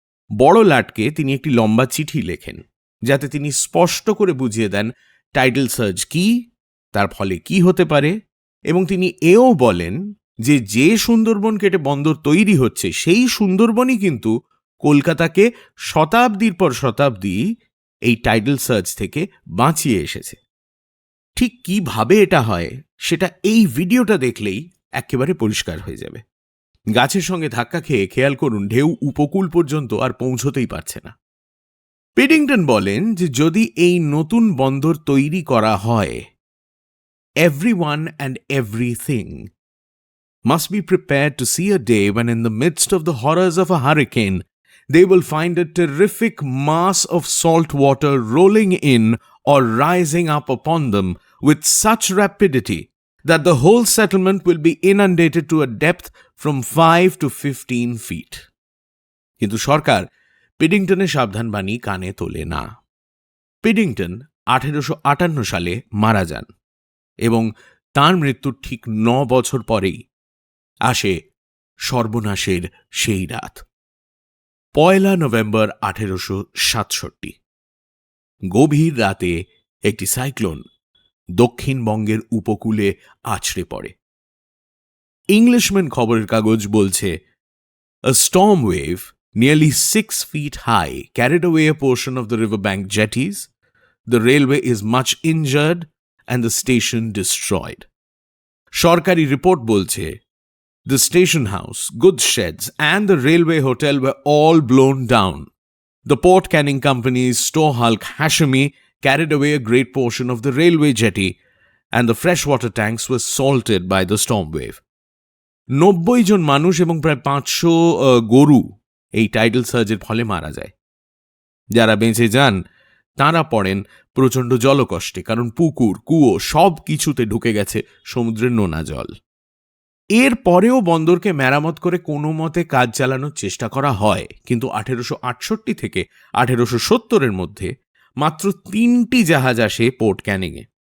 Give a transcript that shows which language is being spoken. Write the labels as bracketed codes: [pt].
[bn] বড় লাটকে তিনি একটি লম্বা চিঠি লেখেন, যাতে তিনি স্পষ্ট করে বুঝিয়ে দেন টাইডাল সার্জ কি, তার ফলে কি হতে পারে, এবং তিনি এও বলেন যে যে সুন্দরবন কেটে বন্দর তৈরি হচ্ছে সেই সুন্দরবনই কিন্তু কলকাতাকে শতাব্দীর পর শতাব্দী এই টাইডাল সার্জ থেকে বাঁচিয়ে এসেছে। ঠিক কিভাবে এটা হয় সেটা এই ভিডিওটা দেখলেই একেবারে পরিষ্কার হয়ে যাবে। গাছের সঙ্গে ধাক্কা খেয়ে খেয়াল করুন ঢেউ উপকূল পর্যন্ত আর পৌঁছতেই পারছে না। পিডিংটন বলেন যে যদি এই নতুন বন্দর তৈরি করা হয়, [en] everyone and everything must be prepared to see a day when in the midst of the horrors of a hurricane they will find a terrific mass of salt water rolling in or rising up upon them with such rapidity that the whole settlement will be inundated to a depth from 5 to 15 feet. [bn] কিন্তু সরকার পিডিংটনের সাবধানবাণী কানে তোলে না। Piddington 1858 সালে মারা যান এবং তার মৃত্যুর ঠিক 9 বছর পরেই আসে সর্বনাশের সেই রাত, 1 নভেম্বর 1867। গভীর রাতে একটি সাইক্লোন দক্ষিণবঙ্গের উপকূলে আছড়ে পড়ে। ইংলিশম্যান খবরের কাগজ বলছে, [en] A storm wave nearly 6 feet high, carried away a portion of the riverbank jetties. The railway is much injured and the station destroyed. [bn] সরকারি রিপোর্ট বলছে, [en] the station house, goods sheds, and the railway hotel were all blown down. The Port Canning Company's store hulk Hashemi carried away a great portion of the railway jetty, and the freshwater tanks were salted by the storm wave. [bn] 90 জন মানুষ এবং প্রায় 500 গরু এই tidal সার্জের ফলে মারা যায়। যারা বেঁচে যান তাঁরা পড়েন প্রচণ্ড জলকষ্টে, কারণ পুকুর কুয়ো সব কিছুতে ঢুকে গেছে সমুদ্রের নোনা জল। এর পরেও বন্দরকে মেরামত করে কোনো মতে কাজ চালানোর চেষ্টা করা হয়, কিন্তু 1868 থেকে 1870-এর মধ্যে মাত্র 3টি জাহাজ আসে পোর্ট ক্যানিংয়ে।